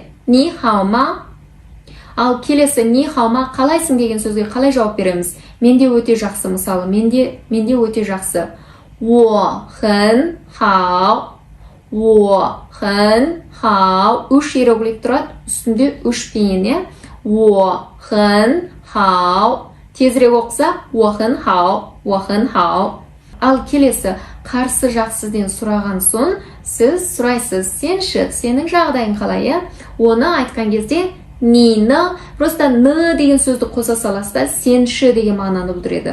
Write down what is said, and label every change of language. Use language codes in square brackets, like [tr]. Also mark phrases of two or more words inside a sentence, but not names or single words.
[zh] 你好吗. [kk] Ал келесі [zh] 你好吗 [kk] қалайсың деген сөзге қалай жауап береміз? Менде өте жақсы, мысалы, менде өте жақсы. [zh] 我很好. [kk] 3 иероглиф тұрады, үстінде 3 пинyin, [zh] 我很好. [kk] Тезірек оқса [zh] 我很好. [kk] Ал келесі қарсы жақ сізден сұраған соң, сіз сұрайсыз, сенің жағдайың қалай? Оны айтқан кезде нені, просто ны деген сөзді қоса саласызда, сенші деген мағынаны білдіреді.